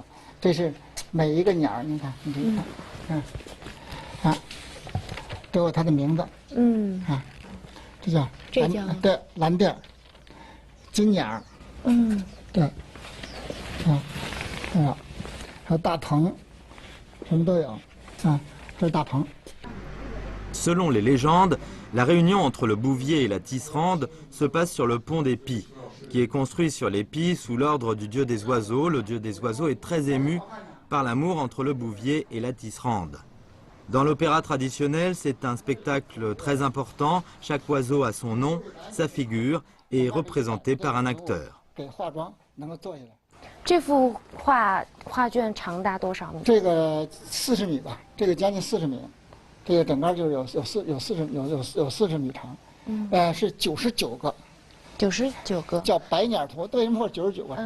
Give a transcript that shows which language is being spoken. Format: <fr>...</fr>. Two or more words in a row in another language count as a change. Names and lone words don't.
<zh>这是每一个鸟，你看，你看，都有它的名字。这叫对蓝靛、金鸟，对，还有大鹏，什么都有，这是大鹏。</zh> <fr>Selon les légendes, la réunion entre le Bouvier et la Tisserande se passe sur le pont des Pies, qui est construit sur les Pies sous l'ordre du dieu des oiseaux. Le dieu des oiseaux est très ému par l'amour entre le Bouvier et la Tisserande. Dans l'opéra traditionnel, c'est un spectacle très important. Chaque oiseau a son nom, sa figure et est représenté par un acteur.</fr> <zh>这幅画卷长达多少米？这个40米吧，这个将近40米，这个整个就是有40米长，是99个，99个，叫白鸟图。为什么说99个？</zh>